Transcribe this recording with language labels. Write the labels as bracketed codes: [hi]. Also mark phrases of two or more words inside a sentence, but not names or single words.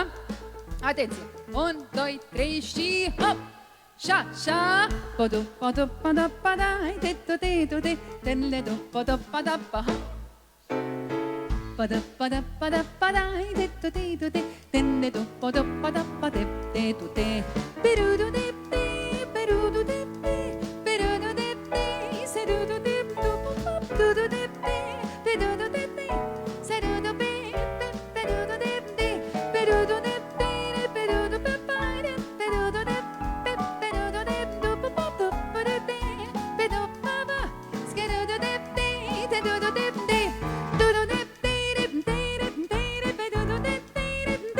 [ro] Atenție, 1, 2, 3 și hop, și așa. Podu, podu, podu, padai, te tu te tu te, tenle do, podu, pada, pa. Pada, pada, pada, padai, te tu te tu te, tenle do, podu, pada, pa, te te tu te. Perudu de te, perudu de te, perudu de te, serudu de tu, perudu de te, perudu de te, serudu de te, perudu de te, perudu de te, perudu de te, perudu de te, perudu de tu, perudu de te, perudu papa, skerudu de te, perudu de te, perudu de te, perudu de te, perudu de te,